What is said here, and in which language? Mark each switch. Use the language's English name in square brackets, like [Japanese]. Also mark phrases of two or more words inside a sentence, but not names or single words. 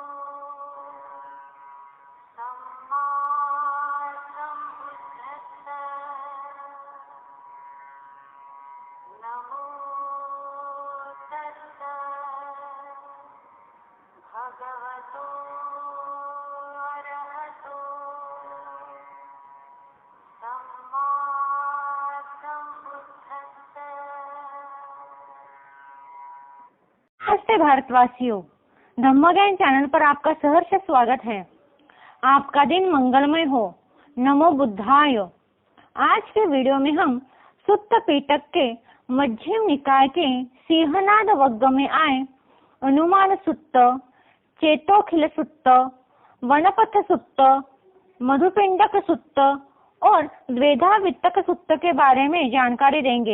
[Pali] सम्मा सम्बुद्धस्सा नमो तस्सा भगवतो अरहतो सम्मा सम्बुद्धस्सा। [Hindi] नमस्ते भारतवासियों, धम्मज्ञान चैनल पर आपका सहर्ष स्वागत है। आपका दिन मंगलमय हो। नमो बुद्धाय। आज के वीडियो में हम सुत्त पिटक के मध्यम निकाय के सिंहनाद वग्ग में आए अनुमान सुत्त, चेतोखिल सुत्त, वनपथ सुत्त, मधुपिंडक सुत्त और द्वेधा वित्तक सुत्त के बारे में जानकारी देंगे।